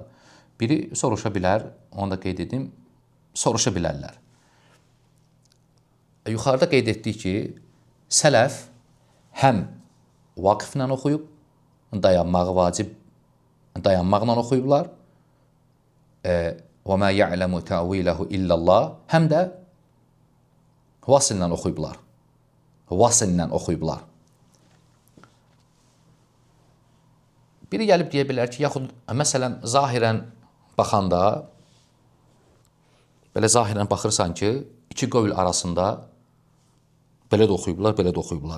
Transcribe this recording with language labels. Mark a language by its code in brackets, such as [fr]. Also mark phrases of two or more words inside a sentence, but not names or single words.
[az] Biri soruşa bilər, onu da qeyd edim, soruşa bilərlər. Yuxarıda qeyd etdik ki, sələf həm Vaqfla oxuyub, dayanmağı vacib, dayanmaqla oxuyublar. [ar] وَمَا يَعْلَمُ تَعْوِيلَهُ إِلَّا اللّٰهِ [az] həm də Vasillə oxuyublar. Vasillə oxuyublar. Biri gəlib deyə bilər ki, yaxud məsələn, zahirən baxanda, belə zahirən baxırsan ki, iki qövl arasında belə də oxuyublar, belə də oxuyublar.